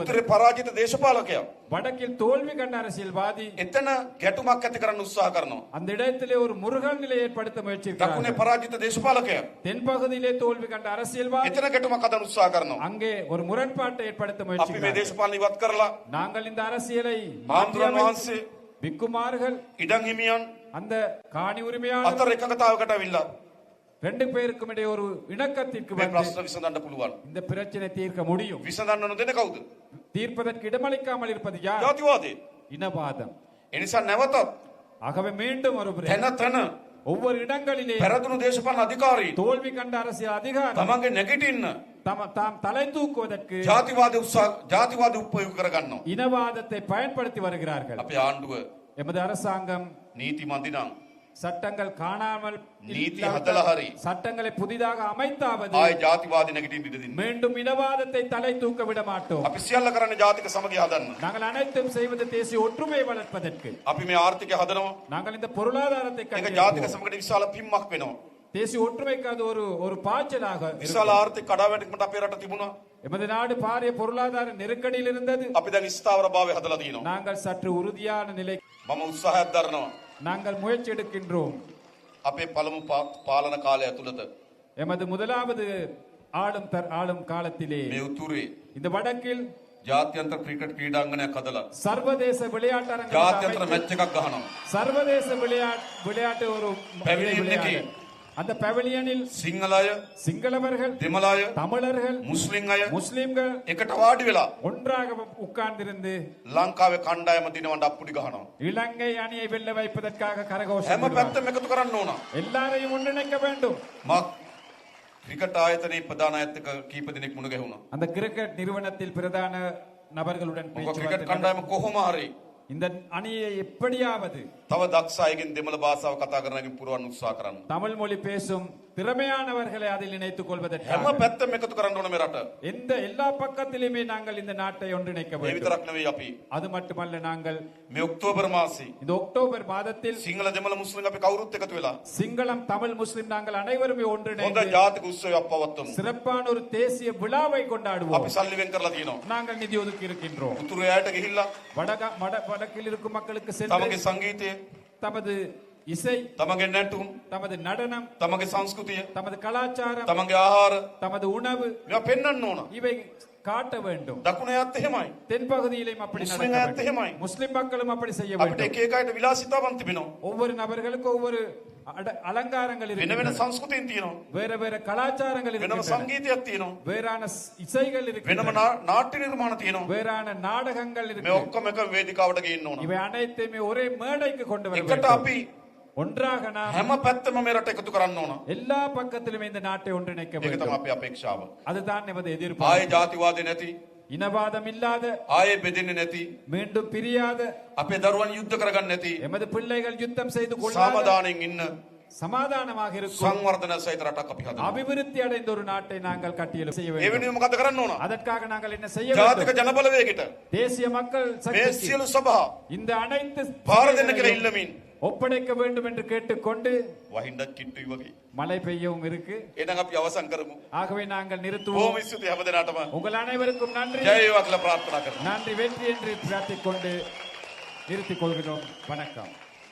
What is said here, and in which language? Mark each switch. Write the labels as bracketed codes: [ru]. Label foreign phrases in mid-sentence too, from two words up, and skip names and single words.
[si] උත්තරේ පරාජිත දේශපාලකයා. [ta] வடக்கில் தோல்வி கண்ட அரசியல்வாதி [si] එතන ගැටුමක් ඇති කරන්න උත්සාහ කරනවා. [ta] அந்த இடத்திலே ஒரு முருகல் நிலை ஏற்படுத்த [si] දකුණේ [ta] முயற்சிக்கிறார்கள் [si] පරාජිත දේශපාලකයා. [ta] தென்பகுதியிலே தோல்வி கண்ட அரசியல்வாதி [si] එතන ගැටුමක් හදන්න උත්සාහ කරනවා. [ta] அங்கே ஒரு முரண்பாட்டை ஏற்படுத்த [si] අපි මේ [ta] முயற்சிக்கிறார்கள் [si] දේශපාලන ඉවත් කරලා [ta] நாங்கள் இந்த அரசியலை [si] හාමුදුරන් වහන්සේ [ta] பிக்குமார்கள் [si] ඉඩම් හිමියන් [ta] அந்த காணி உரிமையாளர் [si] අතර එකඟතාවකට අවිල්ලා [ta] ரெண்டு பேருக்கும் இடையே ஒரு இணக்கத்திற்கு [si] මේ [ta] வந்து [si] ප්‍රශ්න විසඳන්න පුළුවන්. [ta] இந்த பிரச்சனை தீர்க்க முடியும் [si] විසඳන්න නොදෙන කවුද? [ta] தீர்ப்பதற்கு இடமளிக்காமல் இருப்பது யார் [si] ජාතිවාදී. [ta] இனவாதம் [si] ඒ නිසා නැවතත් [ta] ஆகவே மீண்டும் ஒரு முறை [si] තැන තැන [ta] ஒவ்வொரு இடங்களிலே [si] පෙරදුණු දේශපාලන අධිකාරී [ta] தோல்வி கண்ட அரசியல் அதிகாரம் [si] තමන්ගේ නැගිටින්න [ta] தாம் தலை தூக்குவதற்கு [si] ජාතිවාදී උපයෝග කරගන්නවා. [ta] இனவாதத்தை பயன்படுத்தி வருகிறார்கள் [si] අපේ ආණ්ඩුව [ta] எமது அரசாங்கம் [si] නීති මන්දිනම් [ta] சட்டங்கள் காணாமல் [si] නීති හදලා හරි. [ta] சட்டங்களை புதிதாக அமைத்தாவது [si] ආය ජාතිවාදී නැගිටින්න ඉඩ දෙන්නේ. [ta] மீண்டும் இனவாதத்தை தலை தூக்க விட மாட்டோம் [si] අපි සියල්ල කරන්නේ ජාතික සමගිය හදන්න. [ta] நாங்கள் அனைத்தும் செய்வது தேசிய ஒற்றுமை வளர்ப்பதற்கு [si] අපි මේ ආර්ථිකය හදනවා. [ta] நாங்கள் இந்த பொருளாதாரத்தை [si] ඒක [ta] கட்டியெழுப்புவோம். [si] ජාතික සමගියට විශාල පිම්මක් වෙනවා. [ta] தேசிய ஒற்றுமைக்கு அது ஒரு பாய்ச்சலாக இருக்கும். [si] විශාල ආර්ථික කඩාවැටීමකට අපේ රට තිබුණා. [ta] எமது நாடு பாரிய பொருளாதார நெருக்கடியில் இருந்தது. [si] අපි දැන් ස්ථාවරභාවය හදලා තියෙනවා. [ta] நாங்கள் சற்று உறுதியான நிலை [si] මම උත්සාහයක් දරනවා. [ta] நாங்கள் முயற்சி எடுக்கின்றோம். [si] අපේ පළමු පාලන කාලය ඇතුළත [ta] எமது முதலாவது ஆளும் காலத்திலே [si] මේ උතුරේ [ta] இந்த வடக்கில் [si] ජාත්‍යන්තර ක්‍රිකට් ක්‍රීඩාංගණයක් හදලා [ta] சர்வதேச விளையாட்டரங்கம் [si] ජාත්‍යන්තර මැච් එකක් ගහනවා. [ta] சர்வதேச விளையாட்டு ஒரு [si] Pavilion [ta] விளையாட்டு. [si] එකේ [ta] அந்த பவலியனில் [si] සිංහල අය, [ta] சிங்களவர்கள் [si] දෙමළ අය, [ta] தமிழர்கள் [si] මුස්ලිම් අය [ta] முஸ்லிம்கள் [si] එකට වාඩි වෙලා [ta] ஒன்றாக உட்கார்ந்திருந்து [si] ලංකාවේ කණ්ඩායම දිනවන්න අප්පුඩි ගහනවා. [ta] இலங்கை அணியை வெல்ல வைப்பதற்காக [si] හැම [ta] கரகோஷம் [si] පැත්තම එකතු කරන්න ඕන. [ta] எல்லாரையும் ஒன்றிணைக்க வேண்டும். [si] මක් ක්‍රිකට් ආයතනයේ ප්‍රධාන අයත් එක්ක කීප දිනක් මුණ ගැහුණා. [ta] அந்த கிரிக்கெட் நிறுவனத்தில் பிரதான நபர்களுடன் [si] මොකද ක්‍රිකට් [ta] பேச்சுவார்த்தை [si] කණ්ඩායම කොහොම හරි [ta] இந்த அணியை எப்படியாவது [si] තව දක්ෂ අයගෙන් දෙමළ භාෂාව කතා කරන අයගෙන් පුරවන්න උත්සාහ කරන්න. [ta] தமிழ் மொழி பேசும் திறமையானவர்களை அதில் இணைத்துக் [si] හැම [ta] கொள்வதற்காக [si] පැත්තම එකතු කරන්න ඕන මේ රට. [ta] எல்லா பக்கத்திலுமே நாங்கள் இந்த நாட்டை ஒன்றிணைக்க [si] මේ [ta] வேண்டும். [si] විතරක් නෙවෙයි අපි [ta] அது மட்டுமல்ல நாங்கள் [si] මේ ඔක්තෝබර් මාසේ [ta] இந்த அக்டோபர் மாதத்தில் [si] සිංහල දෙමළ මුස්ලිම් අපි කවුරුත් එකතු වෙලා [ta] சிங்களம் தமிழ் முஸ்லிம் நாங்கள் அனைவருமே [si] හොඳ [ta] ஒன்றிணைந்து [si] ජාතික උත්සවයක් පවත්වමු. [ta] சிறப்பான ஒரு தேசிய விழாவை கொண்டாடுவோம். [si] අපි සල්ලි වෙන් කරලා තියෙනවා. [ta] நாங்கள் நிதி ஒதுக்கி இருக்கின்றோம். [si] උතුරු ඈට ගිහිල්ලා [ta] வடக்கில் இருக்கும் மக்களுக்கு சென்று [si] තමගේ සංගීතය, [ta] தமது இசை, [si] තමගේ නැටුම්, [ta] தமது நடனம், [si] තමගේ සංස්කෘතිය, [ta] தமது கலாச்சாரம், [si] තමගේ ආහාර [ta] தமது உணவு [si] මේවා පෙන්වන්න ඕන. [ta] இவை காட்ட வேண்டும். [si] දකුණ අයත් එහෙමයි. [ta] தென்பகுதியிலும் அப்படி முஸ்லிம் நடக்க [si] அயත් [ta] வேண்டும். [si] එහෙමයි. [ta] முஸ்லிம் மக்களும் அப்படி செய்ய [si] අපිට [ta] வேண்டும். [si] එක එක අයට විලාසිතාවන් තිබෙනවා. [ta] ஒவ்வொரு நபர்களுக்கும் ஒவ்வொரு அலங்காரங்கள் [si] වෙන වෙන [ta] இருக்கின்றன. [si] සංස්කෘතීන් තියෙනවා. [ta] வேற வேற கலாச்சாரங்கள் [si] වෙනම [ta] இருக்கின்றன. [si] සංගීතයක් තියෙනවා. [ta] வேறான இசைகள் [si] වෙනම [ta] இருக்கின்றன. [si] නාට්‍ය නිර්මාණ තියෙනවා. [ta] வேறான நாடகங்கள் [si] මේ [ta] இருக்கின்றன. [si] ඔක්කොම එක වේදිකාවට ගේන්න ඕන. [ta] இவை அனைத்தையுமே ஒரே மேடைக்கு கொண்டு வர [si] එකට [ta] வேண்டும். [si] අපි [ta] ஒன்றாக நாம் [si] හැම පැත්තම මේ රට එකතු කරන්න ඕන. [ta] எல்லா பக்கத்திலும் இந்த நாட்டை ஒன்றிணைக்க [si] ඒක තමයි [ta] வேண்டும். [si] අපේ අපේක්ෂාව. [ta] அதுதான் நமது [si] ආයේ [ta] எதிர்பார்ப்பு. [si] ජාතිවාදී නැති, [ta] இனவாதம் இல்லாத, [si] ආයේ බෙදෙන්නේ නැති, [ta] மீண்டும் பிரியாத, [si] අපේ දරුවන් යුද්ධ කරගන්න නැති, [ta] எமது பிள்ளைகள் யுத்தம் செய்து கொள்ளாத, [si] සමාදානයෙන් ඉන්න [ta] சமாதானமாக இருக்கும் [si] සංවර්ධන සහිත රටක් අපි හදනවා. [ta] அபிவிருத்தி அடைந்த ஒரு நாட்டை நாங்கள் கட்டியெழு செய்ய [si] ඒ [ta] வேண்டும். [si] වෙනුවෙන් මොකද කරන්න ඕන? [ta] அதற்காக நாங்கள் என்ன செய்ய [si] ජාතික [ta] வேண்டும்? [si] ජනබලවේගයට [ta] தேசிய மக்கள் [si] මේ [ta] சக்திக்கு [si] සියලු සභා [ta] இந்த அனைத்து [si] පාර දෙන්න කියලා [ta] செயல்களையும் [si] ඉල්ලමින් [ta] ஒப்படைக்க வேண்டும் என்று கேட்டுக்கொண்டு [si] වහින්නත් කිට්ටුයි වගේ. [ta] மழை பெய்யவும் இருக்கு. [si] එහෙනම් අපි අවසන් කරමු. [ta] ஆகவே நாங்கள் [si] බොහොම [ta] நிறுத்துவோம். [si] ස්තුතියි හැම දිනටම. [ta] உங்கள் அனைவருக்கும் நன்றி. [si] ජය වේවා කියලා ප්‍රාර්ථනා කරනවා. [ta] நன்றி, வெற்றி என்று பிரார்த்திக் கொண்டு நிறுத்திக் கொள்கிறோம். வணக்கம்.